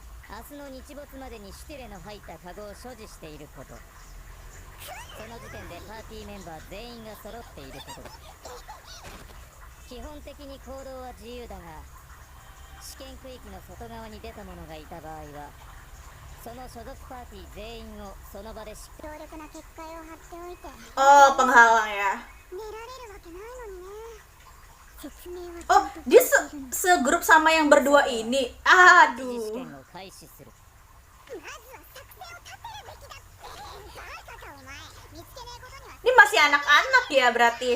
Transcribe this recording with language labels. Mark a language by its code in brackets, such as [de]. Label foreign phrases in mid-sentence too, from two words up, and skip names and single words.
[ja] 明日の日没までにシュティレの入ったカゴを所持していること、その時点でパーティーメンバー全員が揃っていることだ。基本的に行動は自由だが、試験区域の外側に出た者がいた場合はその所属パーティー全員をその場で強力な結界を張っておいて [id] Oh, penghalang ya. Oh, dia segrup sama yang berdua ini. Aduh. Ini masih anak-anak ya berarti?